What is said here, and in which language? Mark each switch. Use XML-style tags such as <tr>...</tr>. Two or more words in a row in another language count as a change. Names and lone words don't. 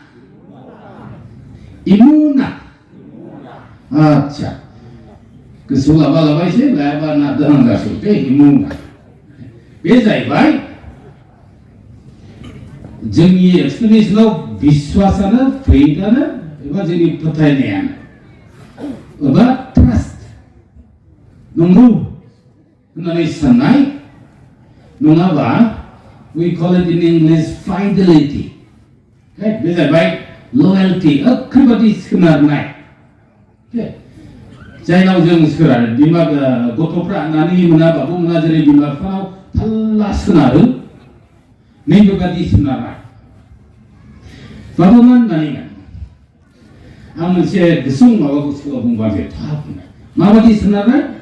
<brx>आच्छा गोसोआव लाबा एसे लायाबा ना दोननांगासिनो दे इमुना बे जाहैबाय जोंनि एक्सप्लेनेशनाव बिश्वासानो फेथआनो एबा जोंनि फोथायनायानो एबा ट्रास्ट नंगौ होननानै साननाय नङाबा</brx> <en>we call it in English fidelity</en> <brx>बे जाहैबाय loyalty ओरैबादि सोनारनाय जायनाव जों सोरा बिमा गथ'फ्रा नानि मोना बाबु मोना जेरै बिमा बिफानाव थाल्ला सोनारो नैबेबादि सोनारा बाबुमोन नानिमोन आं मोनसे गुसुं माबाखौ सिगाङाव बुंबा जे थाब माबादि सोनारनाय</brx>